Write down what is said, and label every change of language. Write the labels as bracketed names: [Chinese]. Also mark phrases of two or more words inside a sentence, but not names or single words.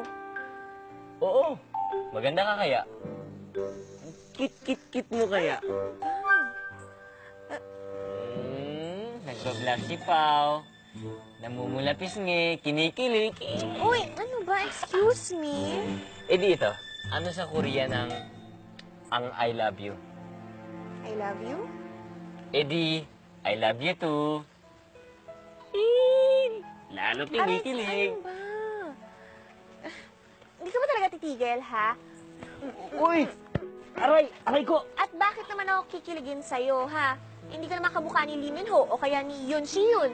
[Filipino] Oo, maganda ka kaya. Ang kit mo kaya. Nagbablas si Pao. Namumula pisngi, kinikilig. Uy, ano ba? [English] Excuse me? [Filipino] Eh di ito, ano sa Korea ng ang [English] I love you? I love you? Eh di, I love you too. [Filipino] Lalo kinikilig. Ano ba? Hindi ka ba talaga titigil, ha? Uy! Aray! Aray ko! At bakit naman ako kikiligin sa'yo, ha? Hindi ka naman kamukha ni Lee Min Ho o kaya ni Yoon Si Yoon.